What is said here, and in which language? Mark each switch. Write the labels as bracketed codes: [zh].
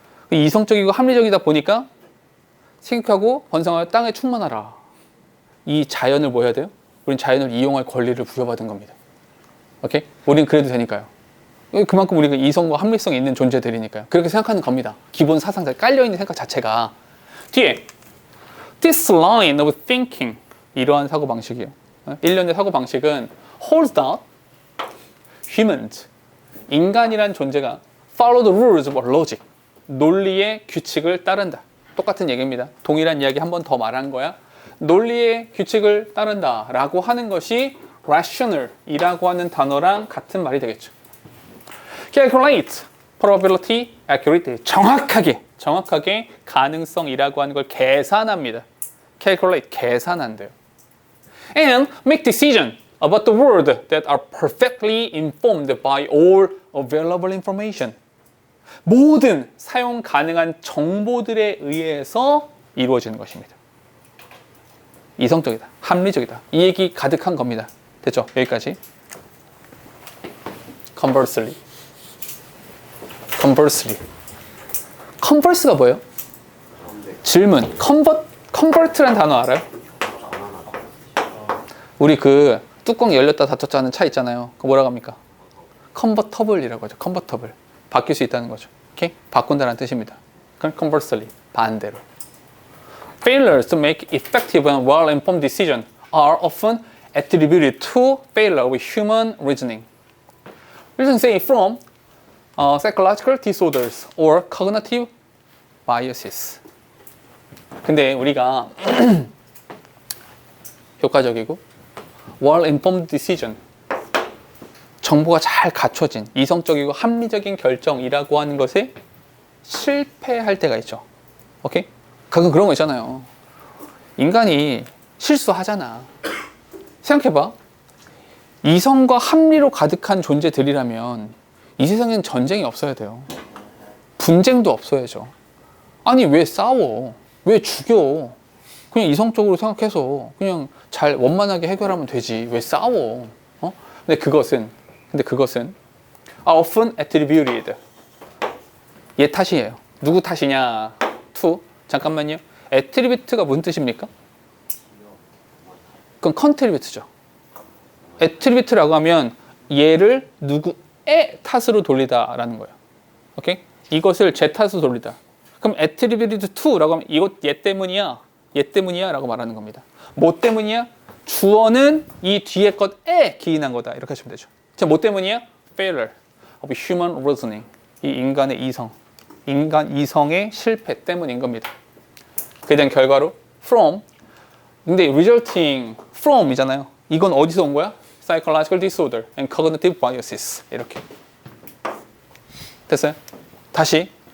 [ko] 이성적이고 합리적이다 보니까 생육하고 번성하여 땅에 충만하라. 이 자연을 뭐 해야 돼요? 우린 자연을 이용할 권리를 부여받은 겁니다. 오케이? 우린 그래도 되니까요. 그만큼 우리가 이성과 합리성이 있는 존재들이니까요. 그렇게 생각하는 겁니다. 기본 사상자 깔려있는 생각 자체가. 뒤에 [en] This line of thinking, [ko] 이러한 사고방식이에요. 일련의 사고방식은 [en] holds that humans, [ko] 인간이란 존재가 [en] follow the rules of logic, [ko] 논리의 규칙을 따른다. 똑같은 얘기입니다. 동일한 이야기 한 번 더 말한 거야. 논리의 규칙을 따른다 라고 하는 것이 rational 이라고 하는 단어랑 같은 말이 되겠죠. [en] calculate, probability, accurate. [ko] 정확하게 가능성이라고 하는 걸 계산합니다. calculate, 계산한대요. [en] And make decision about the world that are perfectly informed by all available information. [ko] 모든 사용 가능한 정보들에 의해서 이루어지는 것입니다. 이성적이다, 합리적이다. 이 얘기 가득한 겁니다. 됐죠? 여기까지. [en] Conversely. [ko] Converse가 뭐예요? 질문. Convert라는 단어 알아요? 우리 그 뚜껑 열렸다 닫혔다 하는 차 있잖아요. 그거 뭐라고 합니까? Convertible이라고 하죠. Convertible. 바뀔 수 있다는 거죠. 오케이? 바꾼다는 뜻입니다. 그럼 conversely. 반대로. [en] Failures to make effective and well-informed decisions are often attributed to failure with human reasoning. Reason say from psychological disorders or cognitive biases. [ko] 근데 우리가 효과적이고 [en] well-informed decision, [ko] 정보가 잘 갖춰진 이성적이고 합리적인 결정이라고 하는 것에 실패할 때가 있죠. 오케이? 가끔 그런 거 있잖아요. 인간이 실수하잖아. 생각해봐. 이성과 합리로 가득한 존재들이라면 이 세상엔 전쟁이 없어야 돼요. 분쟁도 없어야죠. 아니 왜 싸워? 왜 죽여? 그냥 이성적으로 생각해서 그냥 잘 원만하게 해결하면 되지. 왜 싸워? 근데 그것은 [en] are often attributed. [ko] 얘 탓이에요. 누구 탓이냐? to. 잠깐만요. attribute가 무슨 뜻입니까? 그건 contribute죠. attribute라고 하면 얘를 누구의 탓으로 돌리다라는 거예요. 오케이? 이것을 제 탓으로 돌리다. 그럼 attributed to라고 하면 이것 얘 때문이야 라고 말하는 겁니다. 뭐 때문이야? 주어는 이 뒤에 것에 기인한 거다. 이렇게 하시면 되죠. 자, 뭐 때문이야? [en] failure of human reasoning. [ko] 이 인간의 인간 이성의 실패 때문인 겁니다. 그에 대한 결과로 from. 근데 [en] resulting from [ko] 이잖아요. 이건 어디서 온 거야? [en] psychological disorder and cognitive biases. [ko] 이렇게. 됐어요? 다시.